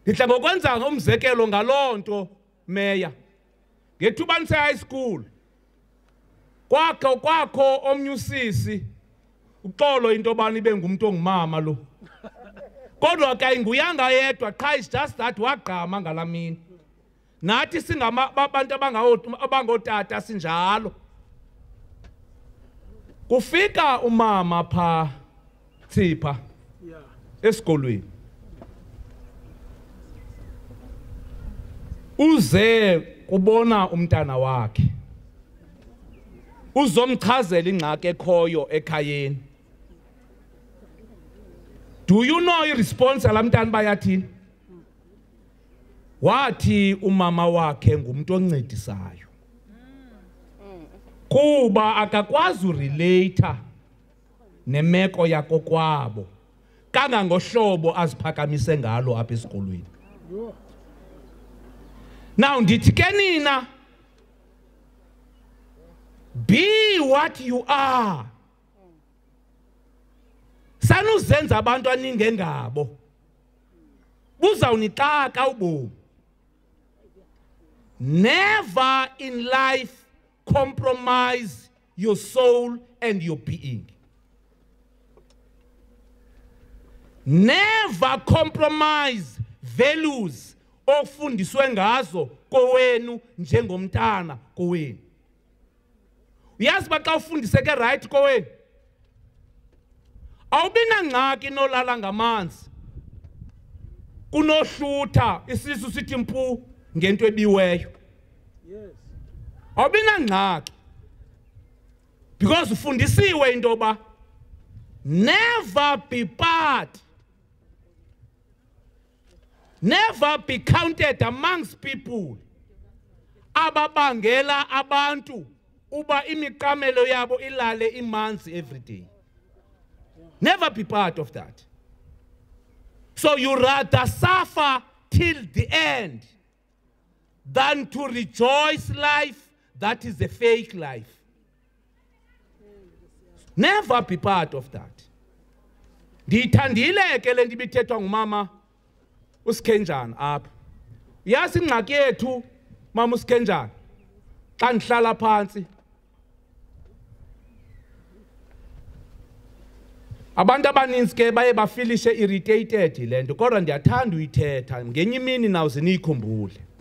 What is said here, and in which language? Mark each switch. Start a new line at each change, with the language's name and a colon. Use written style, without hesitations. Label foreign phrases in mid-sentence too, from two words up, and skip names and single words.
Xhosa: Ndidla ngokwenza umzekelo ngaloo nto meya. Ngethuba ndise high school. Kwakho omnye usisi uxolo into bani ibe ngumuntu ongumama lo. Kodwa ke nguyanga yedwa qha
English: is just that
Xhosa: wagqama ngalamini. Nathi singabantu abangotata sinjalo. Kufika umama pha Tsipha esikolweni. Uze kubona umntana wakhe. Uzomchazela ingxaki ekhoyo ekhayeni.
English: Do you know
Xhosa: i-response yalamntana bayathini? Wathi umama wakhe ngumuntu oncedisayo. Kuba akakwazi urelate nemeko yakokwabo kangangohlobo aziphakamise ngalo apha esikolweni. Now ndithi ke nina,
English: be what you are.
Xhosa: Sanuzenza abantu aningengabo. Buzawunixaka ubomi.
English: Never in life compromise your soul and your being. Never compromise values
Xhosa: ofundiswe ngazo kowenu njengomntana kowenu. Uyazi ba xa ufundiseke right kowenu, awubina ngxaki nolala ngamanzi kunohlutha isisu sithi mpu ngento ebiweyo.
English: Yes.
Xhosa: Awubina ngxaki
English: because
Xhosa: ufundisiwe into ba
English: never be part, never be counted amongst people
Xhosa: ababangela abantu uba imiqamelo yabo ilale imanzi
English: every day. Never be part of that. So you rather suffer till the end than to rejoice life that is a fake life. Never be part of that.
Xhosa: Ndiyithandile ke le nto ibithethwa ngumama uSikhenjana apha. Yazi ingxaki yethu mama uSikhenjana xa ndihlala phansi. Abantu abaninzi ke baye bafilishe irritated le nto kodwa ndiyathanda uyithetha ngenye imini nawuze niyikhumbule.